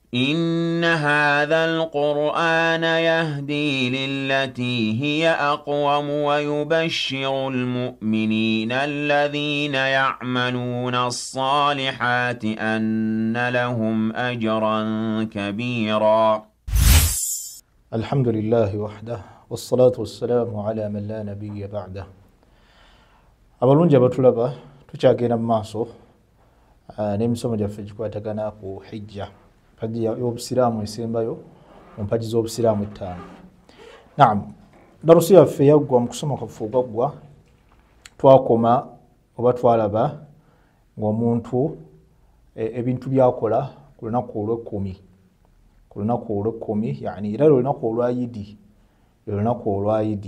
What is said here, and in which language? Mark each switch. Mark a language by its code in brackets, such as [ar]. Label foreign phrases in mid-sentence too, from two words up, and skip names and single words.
[ar] إن هذا القرآن يهدي للتي هي أقوم ويبشر المؤمنين الذين يعملون الصالحات أن لهم أجرا كبيرا. الحمد لله وحده والصلاة والسلام على من لا نبي بعده. [lg] abalungi abatulaba tukyagenda mu maaso n'emisomo gyaffe gikwatagana ku hijja, mpagi y'obusiraamu esembayo mu mpagi z'obusiraamu ettaano. Naam, darusi yaffe yaggwa mu kusoma kwaffe ogwaggwa twakoma oba twalaba ng'omuntu ebintu byakola ku lunaku olw'ekkumi, yani era lunaku olwayidi, lunaku olwayidi.